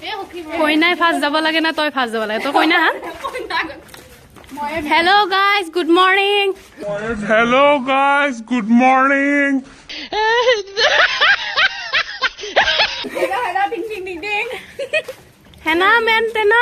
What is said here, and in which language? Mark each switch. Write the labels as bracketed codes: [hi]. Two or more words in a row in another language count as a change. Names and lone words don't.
[as] কইনাই ফাৰ্ষ্ট যাব লাগে না তই ফাৰ্ষ্ট যাব লাগে তই কইনা হা [en] hello guys good morning Hello guys, good morning. হেনা মেন তেনা